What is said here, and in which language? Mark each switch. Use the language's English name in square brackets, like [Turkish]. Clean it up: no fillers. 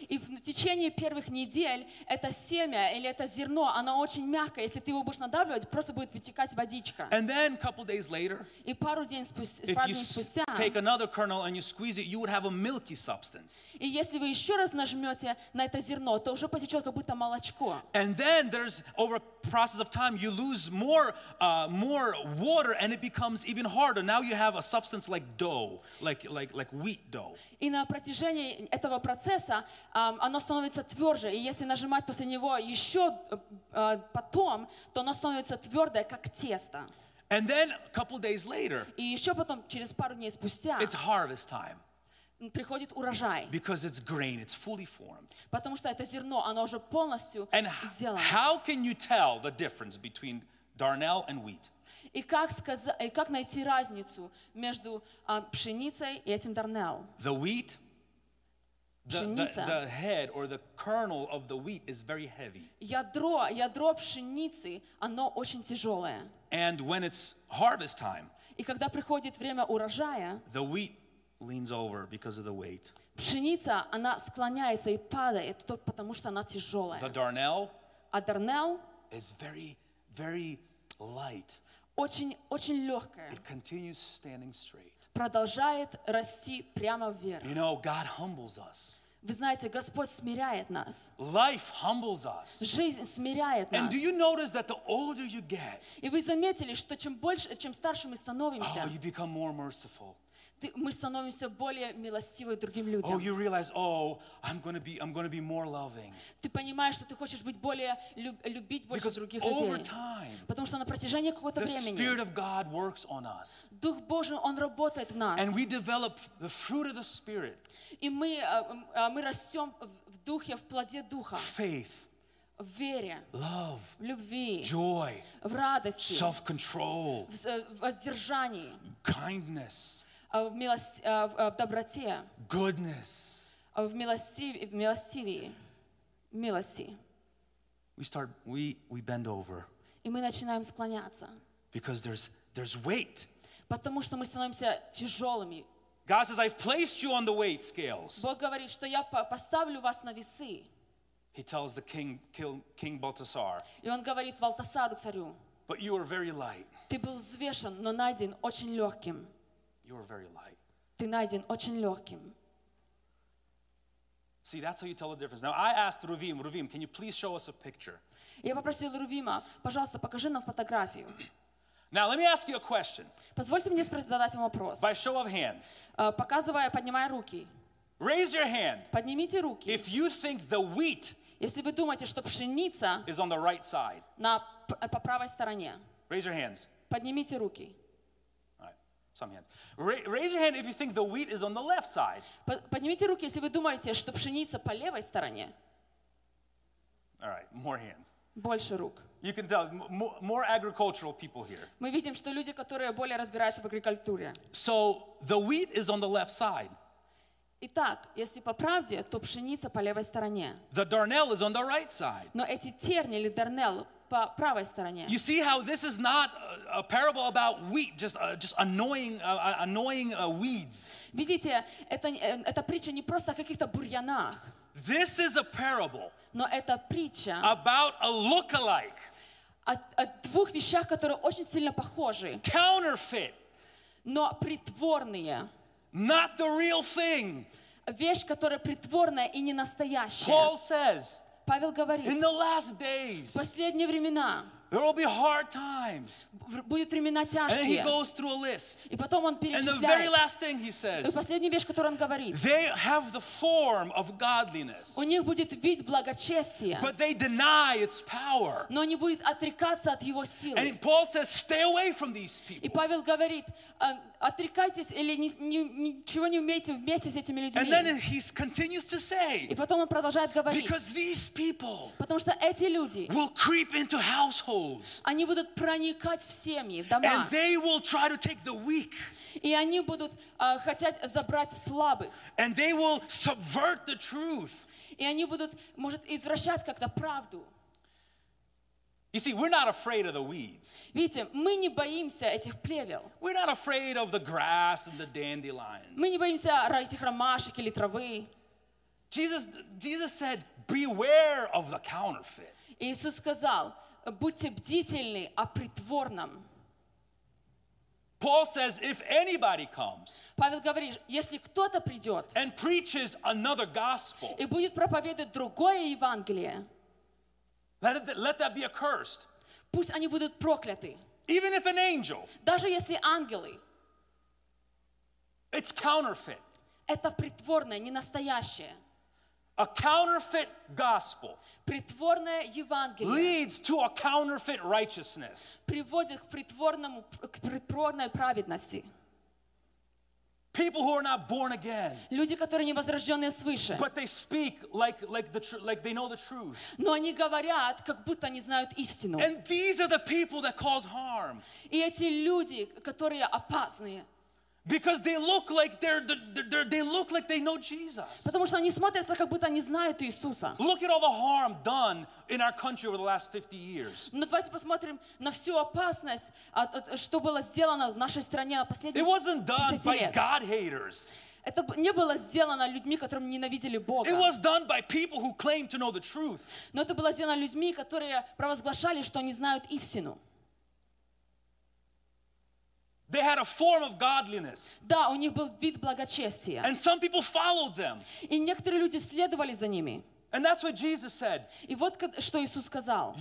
[Russian] И в течение первых недель это семя или это зерно, оно очень мягкое. Если ты его будешь надавливать, просто будет вытекать водичка. [English] And then a couple days later, [Russian] и пару дней спустя, [English] take another kernel and you squeeze it, you would have a milky substance. [Russian] И если вы еще раз нажмете на это зерно, то уже потечет как будто молочко. [English] And then there's over a process of time, you lose more water and it becomes even harder. Now you have a substance like dough, like wheat dough. [Russian] И на протяжении этого процесса оно становится тверже, и если нажимать после него еще потом, то оно становится твердое, как тесто. [English] And then, a couple days later, [Russian] и еще потом, через пару дней спустя, [English] it's harvest time. [Russian] Приходит урожай. [English] Because it's grain, it's fully formed. [Russian] Потому что это зерно, оно уже полностью сделано. [English] How can you tell the difference between darnel and wheat? [Russian] И как сказать, и как найти разницу между пшеницей и этим darnel? [English] The wheat, The head or the kernel of the wheat is very heavy. [Russian] Ядро пшеницы, оно очень тяжелое. [English] And when it's harvest time, [Russian] и когда приходит время урожая, [English] the wheat leans over because of the weight. [Russian] Пшеница, она склоняется и падает только потому, что она тяжелая. [English] The darnel, [Russian] а дарнел, [English] is very, very light. [Russian] Очень, очень легкая. [English] It continues standing straight. [Russian] Продолжает расти прямо вверх. [English] You know, God humbles us. [Russian] Вы знаете, Господь смиряет нас. [English] Life humbles us. [Russian] Жизнь смиряет нас. [English] And do you notice that the older you get, [Russian] и вы заметили, что чем больше, чем старше мы становимся, [English] oh, you become more merciful. [Russian] Мы становимся более милостивы другим людям. [English] Oh, you realize, oh, I'm gonna be more loving. [Russian] Ты понимаешь, что ты хочешь быть более любить больше других людей. [English] Because over time, [Russian] потому что на протяжении какого-то времени, [English] the Spirit of God works on us. [Russian] Дух Божий, он работает в нас. [English] And we develop the fruit of the Spirit. [Russian] И мы растем в духе, в плоде духа. [English] Faith. [Russian] В вере, [English] love, [Russian] в любви, [English] joy, [Russian] в радости, [English] self-control, [Russian] в воздержании, [English] kindness. [Russian] В милости, в доброте. [English] Goodness. [Russian] В милости, в милостивии. Милости. [English] We bend over. [Russian] И мы начинаем склоняться. [English] Because there's weight. [Russian] Потому что мы становимся тяжелыми. [English] God says, I've placed you on the weight scales. [Russian] Бог говорит, что я поставлю вас на весы. [English] He tells the king Baltasar. [Russian] И он говорит Валтасару царю. [English] But you are very light. [Russian] Ты был взвешен, но найден очень легким. [English] You are very light. [Russian] Ты найден очень легким. [English] See, that's how you tell the difference. Now I asked Рувим, can you please show us a picture? [Russian] Я попросил Рувима, пожалуйста, покажи нам фотографию. [English] Now let me ask you a question. [Russian] Позвольте мне задать вам вопрос. [English] By show of hands. [Russian] Показывая, поднимая руки. [English] Raise your hand. [Russian] Поднимите руки. [English] If you think the wheat. [Russian] Если вы думаете, что пшеница. [English] Is on the right side. [Russian] По правой стороне. [English] Raise your hands. [Russian] Поднимите руки. [English] Some hands. Raise your hand if you think the wheat is on the left side. [Russian] Поднимите руки, если вы думаете, что пшеница по левой стороне. [English] All right, more hands. [Russian] Больше рук. [English] You can tell more agricultural people here. [Russian] Мы видим, что люди, которые более разбираются в агрокультуре. [English] So the wheat is on the left side. [Russian] Итак, если по правде, то пшеница по левой стороне. [English] The darnel is on the right side. [Russian] Но эти терни или дарнел по правой стороне. [English] You see how this is not a parable about wheat, just annoying weeds. [Russian] Видите, это притча не просто о каких-то бурьянах. [English] This is a parable. [Russian] Но это притча [English] about a look-alike. [Russian] О двух вещах, которые очень сильно похожи. [English] Counterfeit. [Russian] Но притворные. [English] Not the real thing. [Russian] Вещь, которая притворная и не настоящая. [English] Paul says. [Russian] Павел говорит, [English] in the last days, [Russian] последние времена, [English] there will be hard times. [Russian] Будут времена тяжкие. [English] And he goes through a list. [Russian] И потом он перечисляет. [English] And the very last thing he says, [Russian] и последняя вещь, которую он говорит, [English] they have the form of godliness. [Russian] У них будет вид благочестия. [English] But they deny its power. [Russian] Но они будут отрекаться от его силы. [English] And Paul says, stay away from these people. [Russian] И Павел говорит, отрекайтесь или ничего не умейте вместе с этими людьми. [English] And then he continues to say, [Russian] и потом он продолжает говорить, [English] because these people, [Russian] потому что эти люди, [English] will creep into households, [Russian] они будут проникать в семьи, в дома, [English] and they will try to take the weak, [Russian] и они будут хотеть забрать слабых, [English] and they will subvert the truth, [Russian] и они будут, может, извращать как-то правду. [English] You see, we're not afraid of the weeds. [Russian] Видите, мы не боимся этих плевел. [English] We're not afraid of the grass and the dandelions. [Russian] Мы не боимся этих ромашек или травы. [English] Jesus said, "Beware of the counterfeit." [Russian] Иисус сказал, будьте бдительны о притворном. [English] Paul says, "If anybody comes," [Russian] Павел говорит, если кто-то придет, [English] "and preaches another gospel," [Russian] и будет проповедовать другое Евангелие. [English] Let that be accursed. [Russian] Пусть они будут прокляты. [English] Even if an angel. [Russian] Даже если ангелы. [English] It's counterfeit. [Russian] Это притворное, не настоящее. [English] A counterfeit gospel. [Russian] Притворное Евангелие. [English] Leads to a counterfeit righteousness. [Russian] Приводит к притворному, к притворной праведности. [English] People who are not born again. [Russian] Люди, которые не возрождённые свыше. [English] But they speak like they know the truth. [Russian] Но они говорят, как будто они знают истину. [English] And these are the people that cause harm. [Russian] И эти люди, которые опасные. [English] Because they look like they look like they know Jesus. [Russian] Потому что они смотрятся, как будто они знают Иисуса. [English] Look at all the harm done in our country over the last 50 years. [Russian] Но давайте посмотрим на всю опасность, что было сделано в нашей стране последние 50 лет. [English] It wasn't done by God haters. [Russian] Это не было сделано людьми, которым ненавидели Бога. [English] It was done by people who claimed to know the truth. [Russian] Но это было сделано людьми, которые провозглашали, что они знают истину. [English] They had a form of godliness. [Russian] Да, у них был вид благочестия. [English] And some people followed them. [Russian] И некоторые люди следовали за ними. [English] And that's what Jesus said. [Russian] И вот что Иисус сказал.